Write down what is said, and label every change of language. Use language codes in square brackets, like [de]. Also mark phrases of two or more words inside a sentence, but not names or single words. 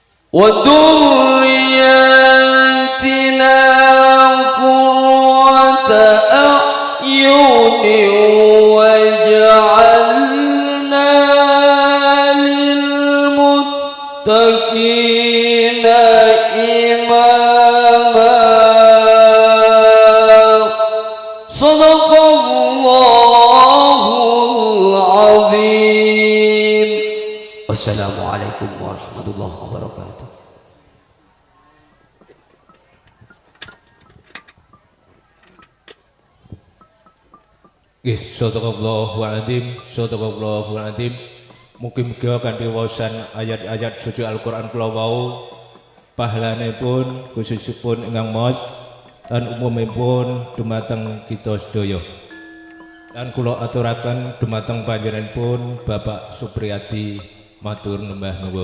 [ar] وذرياتنا قرة أعين واجعلنا للمتقين إماما صدق الله العظيم. والسلام عليكم ورحمة الله وبركاته. صدق الله العظيم، صدق الله العظيم. [jv] Mugi-mugi kanthi waosan ayat-ayat suci Al-Qur'an kula wau pahalanipun khususipun ingkang maos lan umumipun dumateng kita sedaya. Lan kula aturaken dumateng panjenenganipun Bapak Supriyadi matur nembah nuwun.